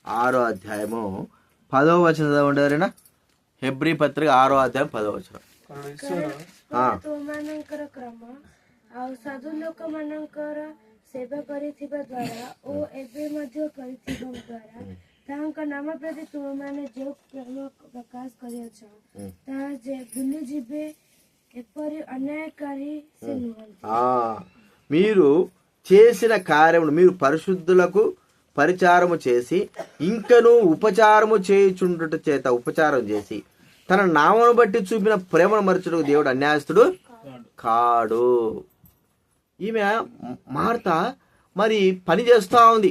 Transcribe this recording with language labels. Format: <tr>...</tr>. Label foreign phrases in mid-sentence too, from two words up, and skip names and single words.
<te>6వ అధ్యాయము 10వ వచనం చదవండి ఎవరైనా. హెబ్రీ పత్రిక 6వ అధ్యాయం 10వ వచనం.</te> <or>ତୁମମାନଙ୍କର କ୍ରମ ଆଉ ସାଧୁଲୋକମାନଙ୍କର ସେବା କରିଥିବା ଦ୍ୱାରା ଓ ଏବେ ମଧ୍ୟ କରିଥିବା ଦ୍ୱାରା ତାହାଙ୍କ ନାମ ପ୍ରତି ତୁମମାନେ ଯେଉଁ ପ୍ରେମ ପ୍ରକାଶ କରିଅଛ ତାହା ଯେ ଭୁଲିଯିବେ, ଏପରି ଅନ୍ୟାୟକାରୀ ସେ ନୁହନ୍ତି.</or> <te>మీరు చేసిన కార్యమును మీరు పరిశుద్ధులకు పరిచారము చేసి ఇంకను ఉపచారము చేయుచుండుట చేత ఉపచారం చేసి తన నామను బట్టి చూపిన ప్రేమను మరచుటకు దేవుడు అన్యాయస్తుడు కాడు. ఈమె మార్త మరి పని చేస్తూ ఉంది.</te>